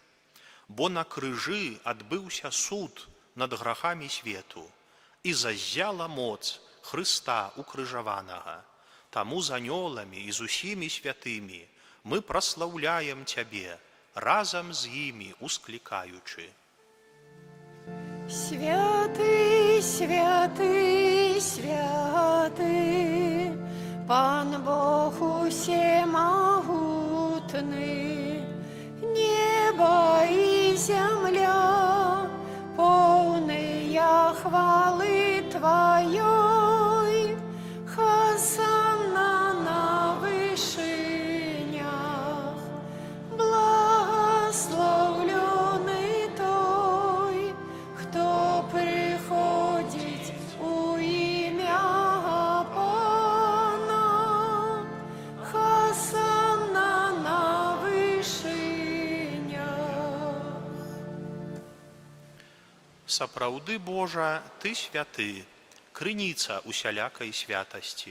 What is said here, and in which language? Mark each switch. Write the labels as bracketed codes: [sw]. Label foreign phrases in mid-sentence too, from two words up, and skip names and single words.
[be] Бо на крыжы адбыўся суд над грахамі свету, і заззяла моц Хрыста укрыжаванага. Таму з анёламі і з усімі святымі мы праслаўляем Цябе, разам з імі усклікаючы. [ru] Святый, святый, святый, Пан Бог усемогутный, небо и земля, полные хвалы Твоей, Хосанна на вышинях, благословленный Той, кто приходит у имя Пана, Хосанна на вышинях. [be] Сапраўды, Божа, ты святы, крыніца усялякай святасці.